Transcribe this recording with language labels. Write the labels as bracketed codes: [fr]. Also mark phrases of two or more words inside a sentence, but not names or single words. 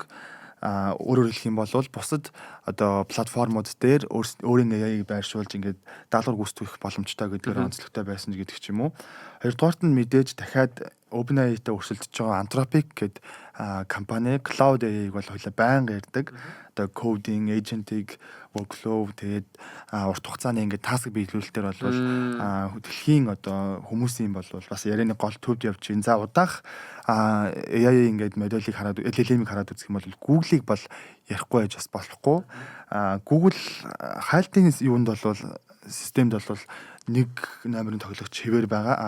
[mn] Өөрөөр хэлэх юм бол бусад одоо платформуд дээр өөрийн AI-г байршуулж ингээд даалгавар гүйцэтгэх боломжтой гэдгээр онцлогтой байсан гэдэг ч юм уу. Хоёрдугаарт нь мэдээж дахиад OpenAI-тай өрсөлдөж байгаа Anthropic гэдэг компани Cloud AI-г бол хоёлаа байнга ярьдаг. Одоо [en] coding, agentic, workflow [mn] тэгээд урт хугацааны ингээд таск биелүүлэлтээр бол дэлхийн одоо хүмүүсийн бол бас ярианы гол төвд явж байна. За удаах AI ингээд модулийг хараад LLM-ийг хараад үзэх юм бол Google-ийг бол ярихгүй байж бас болохгүй. Google хайлтын юунд бол системд бол нэг номерын тоглогч хэвээр байгаа.